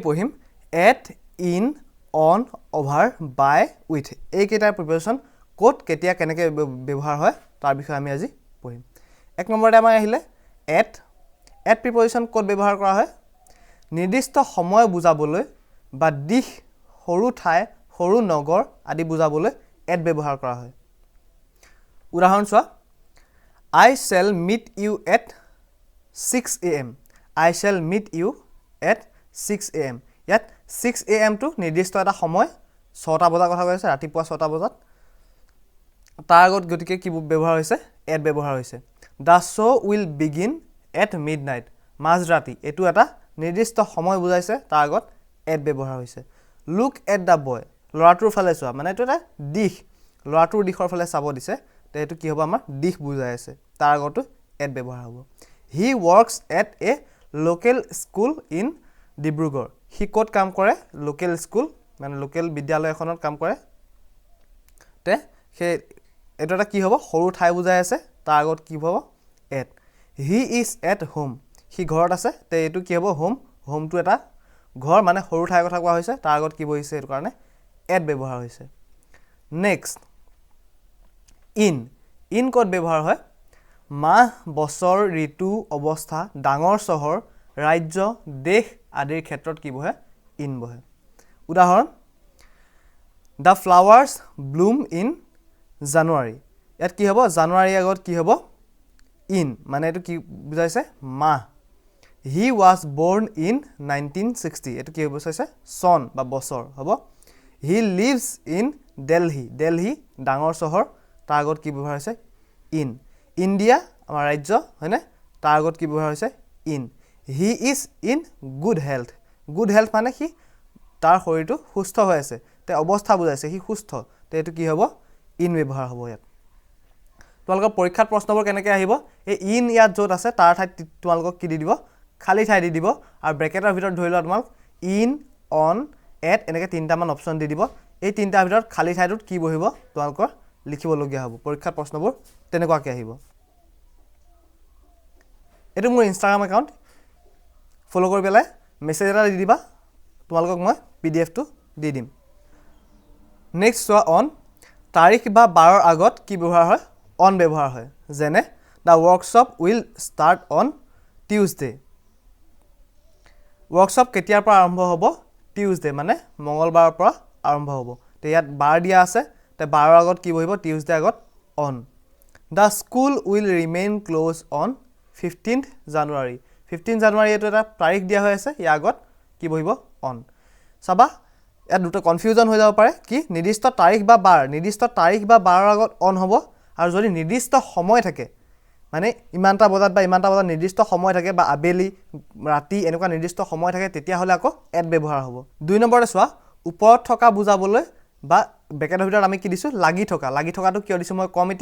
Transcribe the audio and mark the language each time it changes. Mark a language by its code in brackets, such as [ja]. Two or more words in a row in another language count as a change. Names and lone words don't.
[as] পঢ়িম [en] at in on over by with [as] এই কেইটাৰ প্ৰিপজিচন কোড কেতিয়া কেনেকৈ ব্যৱহাৰ হয় তাৰ বিষয়ে আমি আজি পঢ়িম এক নম্বৰতে আমাৰ আহিলে এট প্ৰিপজিচন কোড ব্যৱহাৰ কৰা হয় নিৰ্দিষ্ট সময় বুজাবলৈ বা দিশ সৰু ঠাই সৰু নগৰ আদি বুজাবলৈ এট ব্যৱহাৰ কৰা হয় উদাহৰণ চোৱা [en] I shall meet you at 6 am I shall meet you at 6 am [as] ইয়াত 6 am টো নিৰ্দিষ্ট এটা সময় 6টা বজাৰ কথা কৈছে ৰাতিপুৱা 6টা বজাত তাৰ আগত গতিকে কি ব্যৱহাৰ হৈছে এট ব্যৱহাৰ হৈছে [en] the show will begin at midnight [as] মাজৰাতি এটো এটা নিৰ্দিষ্ট সময় বুজাইছে তাৰ আগত এট ব্যৱহাৰ হৈছে [en] look at the boy [as] লৰাটোৰ ফালে চোৱা মানে এটো এটা দিশ লৰাটোৰ দিশৰ ফালে চাব দিছে তে এটো কি হ'ব আমাৰ দিশ বুজাই আছে তাৰ আগতো এট ব্যৱহাৰ হ'ব [en] he works at a local school in [as] ডিব্ৰুগড় হি ক'ত কাম কৰে [en] local school [as] মানে লোকেল বিদ্যালয় এখনত কাম কৰে তে হে এটো এটা কি হ'ব সৰু ঠাই বুজাই আছে তাৰ আগত কি হ'ব এট [en] he is at home [as] হি ঘৰত আছে তে এটো কি হ'ব হোমটো এটা ঘৰ মানে সৰু ঠাই কথা কোৱা হৈছে তাৰ আগত কি বহিছে এটো কাৰণে এট ব্যৱহাৰ হৈছে নেক্সট ইন কোড ব্যৱহাৰ হয় মাহ বছৰ ঋতু অৱস্থা ডাঙৰ চহৰ ৰাজ্য দেশ আদিৰ ক্ষেত্ৰত কি বহে ইন বহে উদাহৰণ [en] the flowers bloom in January [as] ইয়াত কি হ'ব জানুৱাৰী আগত কি হ'ব ইন মানে এটো কি বুজাইছে মাহ [en] he was born in 1960 [as] এটো কি বুজাইছে সন বা বছৰ হ'ব [en] he lives in Delhi [as] ডাঙৰ চহৰ তাৰ আগত কি ব্যৱহাৰ হৈছে [en] in India [as] আমাৰ ৰাজ্য হয়নে তাৰ আগত কি ব্যৱহাৰ হৈছে ইন [en] he is in good health [as] মানে কি তাৰ শৰীৰটো সুস্থ হৈ আছে তে অৱস্থা বুজাইছে কি সুস্থ তে এটো কি হ'ব ইন ব্যৱহাৰ হ'ব ইয়াত তোমালোকৰ পৰীক্ষাত প্ৰশ্নবোৰ কেনেকৈ আহিব এই ইন ইয়াত য'ত আছে তাৰ ঠাইত তোমালোকক কি দি দিব খালি ঠাই দি দিব আৰু ব্ৰেকেটৰ ভিতৰত ধৰি লোৱা তোমাক [en] in on at [as] এনেকৈ তিনটা মান অপচন দি দিব এই তিনটাৰ ভিতৰত খালি ঠাইটোত কি বহিব তোমালোকৰ লিখিবলগীয়া হ'ব পৰীক্ষাত প্ৰশ্নবোৰ তেনেকুৱাকৈ আহিব এটো মোৰ [en] Instagram account [as] ফলো কৰি পেলাই মেছেজ এটা দি দিবা তোমালোকক মই PDF টো দি দিম নেক্সট চোৱা অন তাৰিখ বা বাৰৰ আগত কি ব্যৱহাৰ হয় অন ব্যৱহাৰ হয় যেনে [en] the workshop will start on Tuesday [as] workshop কেতিয়াৰ পৰা আৰম্ভ হ'ব Tuesday মানে মঙ্গলবাৰৰ পৰা আৰম্ভ হ'ব তে ইয়াত বাৰ দিয়া আছে তে বাৰৰ আগত কি বহিব Tuesday আগত অন [en] The school will remain close on 15th January [as] 15 January এইটো এটা তাৰিখ দিয়া হৈ আছে ইয়াৰ আগত কি বহিব অন চাবা ইয়াত দুটো কনফিউজন হৈ যাব পাৰে কি নিৰ্দিষ্ট তাৰিখ বা বাৰৰ আগত অন হ'ব আৰু যদি নিৰ্দিষ্ট সময় থাকে মানে ইমানটা বজাত বা ইমানটা বজাত নিৰ্দিষ্ট সময় থাকে বা আবেলি ৰাতি এনেকুৱা নিৰ্দিষ্ট সময় থাকে তেতিয়া হলে আকৌ এট ব্যৱহাৰ হ'ব 2 নম্বৰতে চোৱা ওপৰত থকা বুজাবলৈ বা ব্ৰেকেটৰ ভিতৰত আমি কি দিছো লাগি থকাটো কিয় দিছো মই কম